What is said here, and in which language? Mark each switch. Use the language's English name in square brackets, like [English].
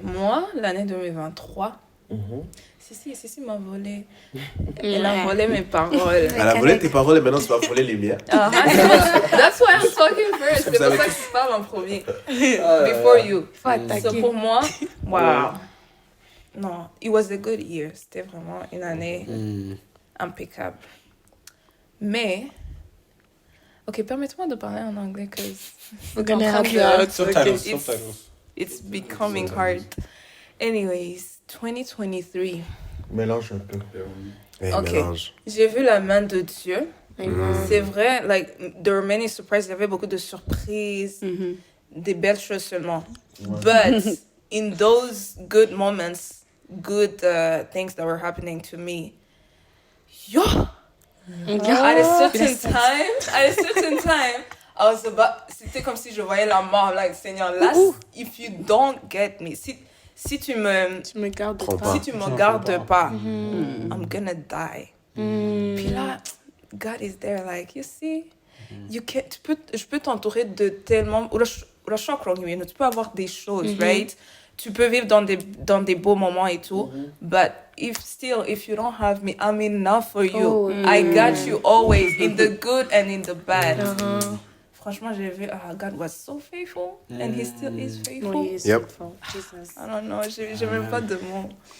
[French] Moi, l'année 2023, Cécile m'a volé. Elle a volé mes paroles. Elle a volé tes paroles et maintenant tu vas voler les miennes. [English] That's why I'm talking first. [French] C'est pour ça que je parle en premier. [English] Before you. [French] Faut attaquer. [English] So [French] pour moi, [English] wow. [French] Non, [English] it was a good year. [French] C'était vraiment une année impeccable. Mais, ok, permettez-moi de parler en anglais parce [English] We're gonna help you out. Subtitles. it's becoming hard. Anyways, 2023. [French] Mélange un peu. Ok. Mélange. J'ai vu la main de Dieu. C'est vrai, like, [English] there were many surprises. [French] Il y avait beaucoup de surprises, des belles choses seulement. [English] But in those good moments, good things that were happening to me, at a certain time, I was [French] c'était comme si je voyais la mort, [English] like, [French] Seigneur, là, [English] if you don't get me, [French] si tu me gardes si tu me gardes pas, [English] I'm gonna die. Puis là, God is there, like, you see, je peux t'entourer de tellement, tu peux avoir des choses, right? Tu peux vivre dans des beaux moments et tout, but if you don't have me, I'm enough for you. I got you always, in the good and in the bad. [French] Franchement, j'ai vu, [English] God was so faithful, and he still is faithful. Yep. Jesus. I don't know, [French] j'ai même pas de mots.